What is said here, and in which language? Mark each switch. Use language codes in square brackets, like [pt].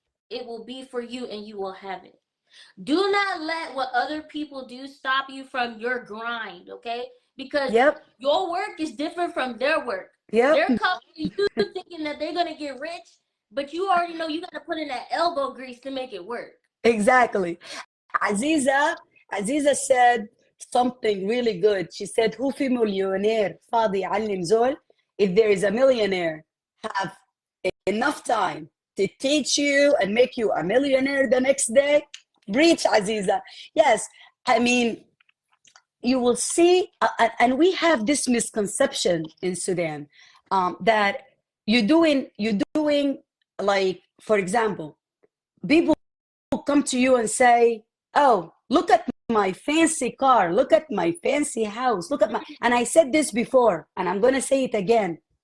[en] It will be for you and you will have it. Do not let what other people do stop you from your grind, okay? Because your work is different from their work. They're coming to you thinking that they're going to get rich, but you already know you got to put in that elbow grease to make it work. Exactly. Aziza said something really good. [ar] She said, [en] "Who [ar] في مليونير فاضي يعلم زول?" [en] If there is a millionaire have enough time to teach you and make you a millionaire the next day, breach, Aziza. Yes, I mean, you will see, and we have this misconception in Sudan that you're doing, like, for example, people come to you and say, "Oh, look at my fancy car, look at my fancy house, look at my," and I said this before, and I'm going to say it again.